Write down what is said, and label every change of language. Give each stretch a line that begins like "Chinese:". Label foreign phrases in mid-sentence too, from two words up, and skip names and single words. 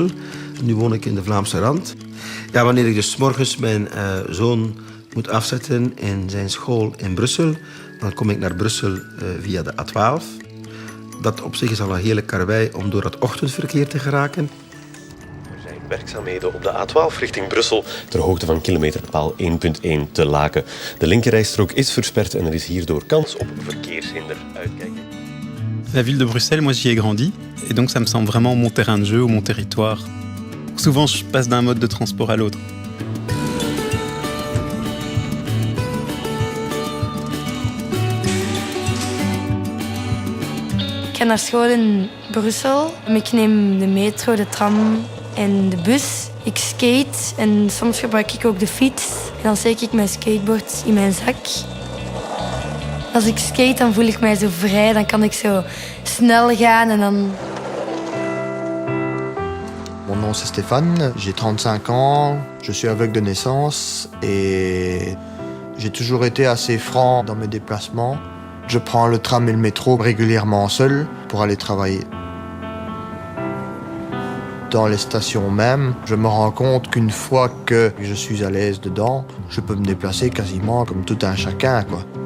Dutch: Nu woon ik in de Vlaamse Rand. Ja, wanneer ik dus 's morgens mijn zoon moet afzetten in zijn school in Brussel, dan kom ik naar Brussel via de A12. Dat op zich is al een hele karwei om door het ochtendverkeer te geraken. Er zijn werkzaamheden op de A12 richting Brussel ter hoogte van kilometerpaal 1.1 te Laken. De linkerrijstrook is versperd en er is hierdoor kans op verkeershinder. Uitkijken.
French: La ville de Bruxelles, moi j'y ai grandi, et donc ça me semble vraiment mon terrain de jeu ou mon territoire. Souvent je passe d'un mode de transport à l'autre.
Dutch: Ik ga naar school in Brussel. Ik neem de metro, de tram en de bus. Ik skate en soms gebruik ik ook de fiets. En dan steek ik mijn skateboard in mijn zak. Als ik skate, dan voel ik mij zo vrij. Dan kan ik zo snel gaan en dan...
French: Mon nom c'est Stéphane, j'ai 35 ans, je suis aveugle de naissance et j'ai toujours été assez franc dans mes déplacements. Je prends le tram et le métro régulièrement seul pour aller travailler. Dans les stations même, je me rends compte qu'une fois que je suis à l'aise dedans, je peux me déplacer quasiment comme tout un chacun, quoi.